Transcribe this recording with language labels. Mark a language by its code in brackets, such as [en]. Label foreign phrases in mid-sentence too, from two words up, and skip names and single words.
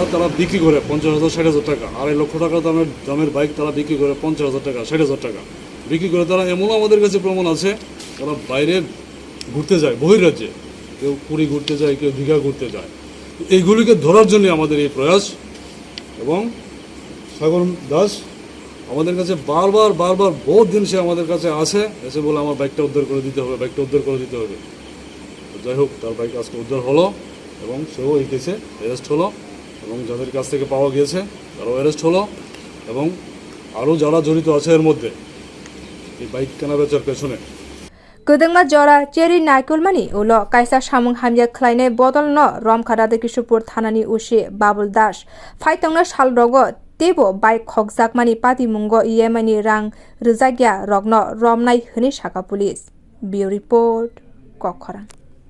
[bn] তারা বিক্রি করে 50,000 60,000 টাকা 2.5 লক্ষ টাকা দামের বাইক তারা বিক্রি করে 50,000 টাকা 60,000 টাকা বিক্রি করে তারা এমনও আমাদের কাছে প্রমাণ আছে তারা বাইরে ঘুরতে যায় বহির্রাজ্যে কেউ পুরী ঘুরতে যায় কেউ দীঘা ঘুরতে যায় এইগুলিকে ধরার জন্য আমাদের এই প্রয়াস এবং সাগর দাস আমাদের কাছে বারবার বহুত দিন সে আমাদের কাছে আসে এসে বলে আমার বাইকটা উদ্ধার করে দিতে হবে যাই হোক তার বাইক আজকে উদ্ধার হলো এবং সেও এই কেসে অ্যারেস্ট হলো এবং যাদের কাছ থেকে পাওয়া গিয়েছে তারাও অ্যারেস্ট হলো এবং আরও যারা জড়িত আছে এর মধ্যে এই বাইক কেনা বেচার পেছনে [trp] Gedengma jora cheri naikolmani ulo kaisa samung hamya khlainai bodol no romkha Radhakishorpur thanani usi Babul Das phaitongna salrogo tebo bike khokjakmani patimungo EMI ni rang rwjagya rokno romnai hne saka [en] police Bureau report [trp] Kokhara